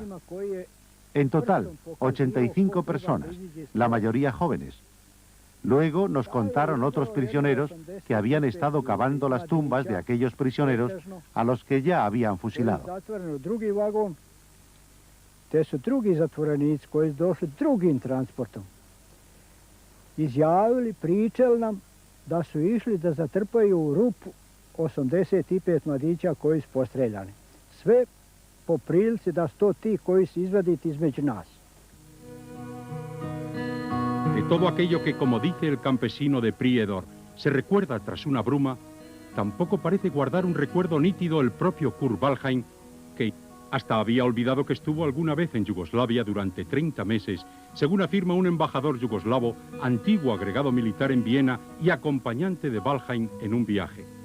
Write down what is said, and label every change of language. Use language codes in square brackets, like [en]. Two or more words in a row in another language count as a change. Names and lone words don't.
[es] En total, 85 personas, la mayoría jóvenes. Luego nos contaron otros prisioneros que habían estado cavando las tumbas de aquellos prisioneros a los que ya habían fusilado. [sr] Te su drugi zatvorenici koji su došli drugim transportom. Izjavili, pričali nam da su išli da zatrpaju u rupu 85 mladića koji su postreljani. Sve po prilici da su to ti koji su izvaditi između nas. [es] De todo aquello que, como dice el campesino de Prijedor, se recuerda tras una bruma, tampoco parece guardar un recuerdo nítido el propio Kurt Waldheim, que hasta había olvidado que estuvo alguna vez en Yugoslavia durante 30 meses, según afirma un embajador yugoslavo, antiguo agregado militar en Viena y acompañante de Waldheim en un viaje.